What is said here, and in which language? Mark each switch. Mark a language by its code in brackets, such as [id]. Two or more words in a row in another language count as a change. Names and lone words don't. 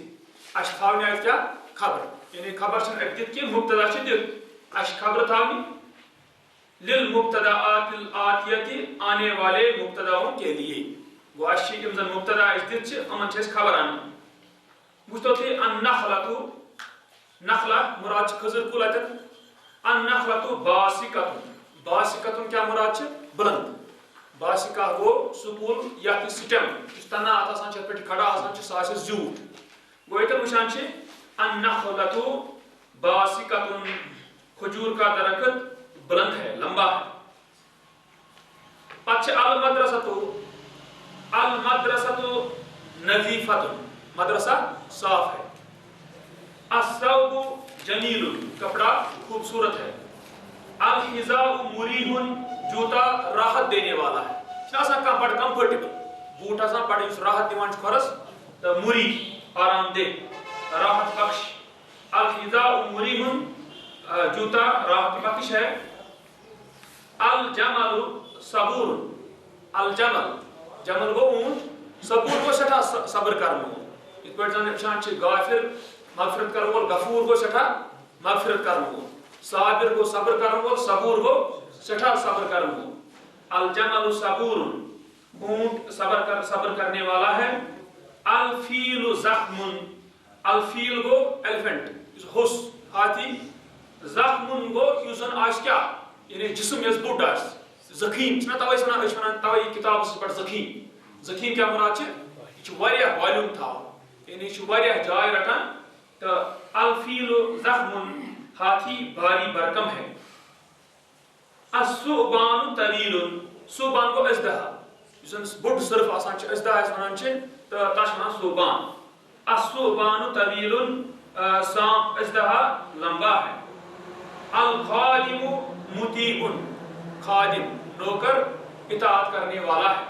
[ks] اش تھاونہِ اتہِ کیا خبر یعنی خبر چھنہٕ اتہِ دِتھ کینٛہہ مبتدا چھِ دِتھ اش خبر تھاونہِ [ar] للمبتداءات الآتیۃ [ur] آنے والے مبتداؤں کے لیے. [ks] گو اش یم زن مبتدا اس دِتھ چھِ یِمن چھِ أسۍ خبر انٕنۍ. وٕچھتو تُہۍ النخلۃ نخلہ مراد چھِ کھٔزٕر کُل اتٮ۪ن. [ar] النخلۃ باسقۃ باسقۃ [ks] کیا مراد چھِ بلند. باسقہ گوٚو سُہ کُل یتھ یہِ سٹیم یُس تنا اتھ آسان چھِ یتھ پٮ۪ٹھ کھڑا آسان چھِ سُہ آسہِ زیوٗٹھ. گوٚو ییٚتٮ۪ن وٕچھان چھِ [ar] النخلۃ باسقۃ [ur] کھجور کا درخت بلند ہے لمبا ہے. [ks] پتہ چھِ [ar] المدرسۃ نظیفۃ [ur] مدرسہ صاف ہے. [ar] الثوب جمیل [ur] کپڑا خوبصورت ہے. [ar] الحذاء مریح [ur] جوتا راحت دینے والا ہے. [ks] آسان کانٛہہ بڑٕ کمفٲٹیبل بوٗٹ آسان بڑٕ یُس راحت دِوان چھُ کھۄرس تہٕ مریح آرام دہ راحت بخش. [ar] الحذاء مریح [ur] جوتا راحت بخش ہے. [ar] الجمل صبور الجمل جمل [ks] گو اونٹ صبور گو سٹھا صبر کرن وول. یِتھ پٲٹھۍ زن وٕچھان چھِ غافر مغفرت کرن وول غفور گو سٹھا مغفرت کرن وول. صابر گو صبر کرن وول صبور گو سٹھا صبر کرن وول. [ar] الجمل صبور [ur] اونٹ صبر کرنے والا ہے. [ar] الفیل زخم الفیل [ks] گو ایلیفنٹ ہوٚس ہاتھی. زخم گو یُس زن آسہِ کیا یعنی جسم یس بوٚڑ آسہِ. زخیم چھِنہ توے ونان أسۍ ونان توے یہِ کتاب ٲسۍ پٮ۪ٹھ زخیم. زخیم کیا مراد چھِ یہِ چھُ واریاہ والیوم تھاوان یعنی یہِ چھُ واریاہ جاے رٹان. [ur] تہٕ [ar] الفیل زخم [ur] ہاتھی بھاری برکم ہے. [ar] الثعبان طویل [ks] ثعبان گو اژدہا یُس زن بوٚڑ سرف آسان چھِ اژدہا أسۍ ونان چھِ تہٕ تتھ چھِ ونان ثعبان. [ar] الثعبان طویل [ur] سانپ اژدہا لمبا ہے. [ar] الخادم مطیع [ur] خادم نوکر اطاعت کرنے والا ہے.